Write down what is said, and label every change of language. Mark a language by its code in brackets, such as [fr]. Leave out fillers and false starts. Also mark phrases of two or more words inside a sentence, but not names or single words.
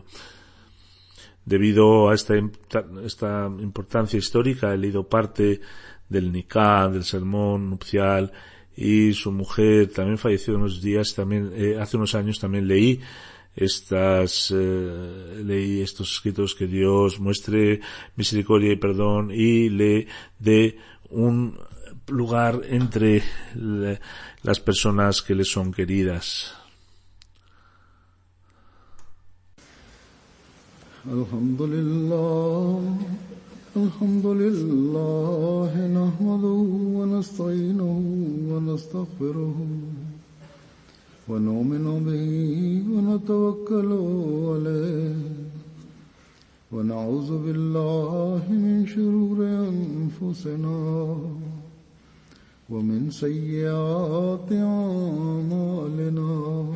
[es] Debido a esta importancia histórica, he leído parte del Nikah, del sermón nupcial, y su mujer también falleció unos días, también hace unos años también leí estos escritos, que Dios muestre misericordia y perdón y le dé un lugar entre las personas que le son queridas. [ar] الحمد لله نحمده ونستعينه و نستغفره ونؤمن به ونتوكل عليه ونعوذ بالله من شرور أنفسنا ومن سيئات أعمالنا.